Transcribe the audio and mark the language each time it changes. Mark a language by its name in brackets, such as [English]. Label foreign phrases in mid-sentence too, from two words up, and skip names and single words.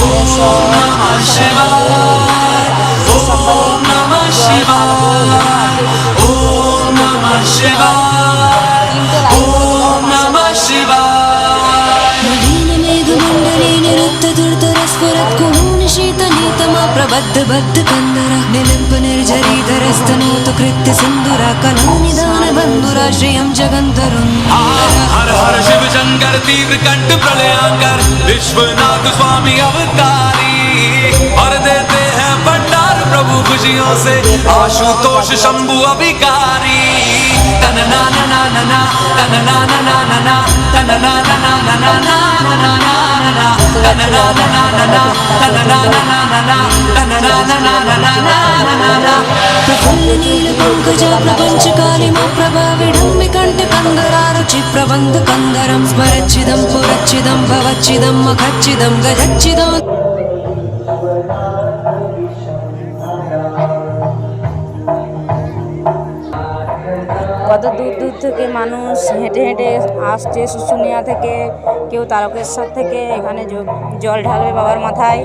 [Sanskrit] নমঃ শিবায়, ওম নমঃ শিবায়, ওম নমঃ শিবায়, ওম নমঃ শিবায়। प्रबद्धबद्धकन्दर निलिम्पनिर्झरीधरस्तनोतु कृत्य सिन्दुरा कलानिदानबन्धुरा श्रियं जगन्तरुन्। [Hindi] हर हर शिव शंकर तीव्र कंठ प्रलयांकर विश्वनाथ स्वामी अवतारी, और देते हैं भंडार प्रभु खुशियों से आशुतोष शंभु अभिकारी। तन ना ना ना ना ना, तन ना ना ना ना ना, तन ना ना ना ना ना ना ना ना ना, तन ना ना ना ना ना, तन ना ना ना ना ना, तन ना ना ना ना ना ना ना। [Sanskrit] प्रफुल्लनीलपङ्कजा प्रपञ्चकालिमा प्रभाविडम्बिकण्ठकन्दरारुचि प्रबन्धकन्दरं स्मरच्चिदं पुरच्चिदं भवच्चिदं मखच्चिदं गजच्चिदम्। [Bangla] কত দূর দূর থেকে মানুষ হেঁটে হেঁটে আসছে, শুশুনিয়া থেকে, কেউ তারকেশ্বর থেকে এখানে জল ঢালবে বাবার মাথায়।